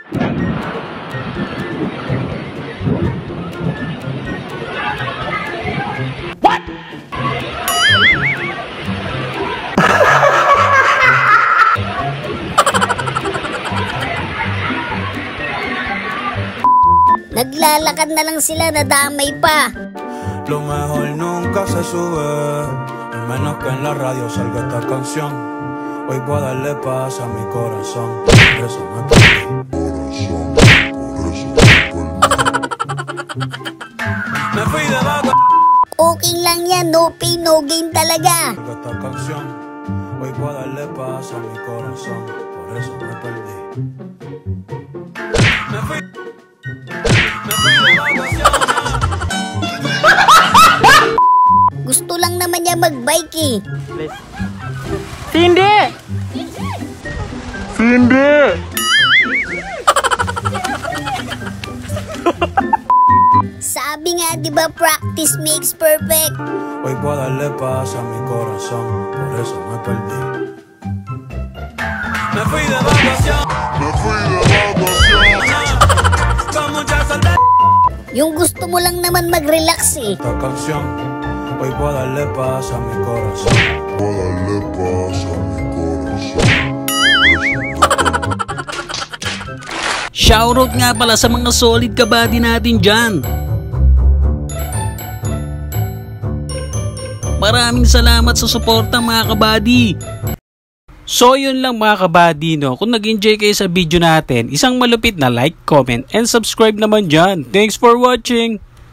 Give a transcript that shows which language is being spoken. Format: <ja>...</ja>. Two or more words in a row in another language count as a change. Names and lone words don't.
<tl>What? Naglalakad na lang sila, nadamay pa.</tl> <es>Lo mejor nunca se sube. Al menos que en la radio salga esta canción. Hoy voy a darle paz a mi corazón. Por eso me perdí. Por eso me perdí. Me fui de vaca.</es> <tl>Okay lang yan,</tl> <en>no pain, no gain</en> <tl>talaga.</tl> <es>Esta canción. Hoy voy a darle paz a mi corazón. Por eso me perdí. Me fui de vacaciones.</es> <tl>Gusto lang naman niya magbike eh. Hindi! Hindi! Sabi nga, di ba,</tl> <en>practice makes perfect.</en> <es>Hoy voy a darle paz a mi corazón. Por eso me perdí. Me fui de vacaciones. Me fui de vacaciones. Con mucha saudade.</es> <tl>Yung gusto mo lang naman mag-relax eh.</tl> <es>Esta canción. Hoy voy a darle paz a mi corazón. Voy a darle paz a mi corazón.</es> <tl>Shoutout nga pala sa mga solid kabady natin dyan. Maraming salamat sa suporta mga kabady. So yun lang mga kabady, no? Kung nag-enjoy kayo sa video natin, isang malupit na</tl> <en>like, comment, and subscribe</en> <tl>naman dyan.</tl> <en>Thanks for watching!</en>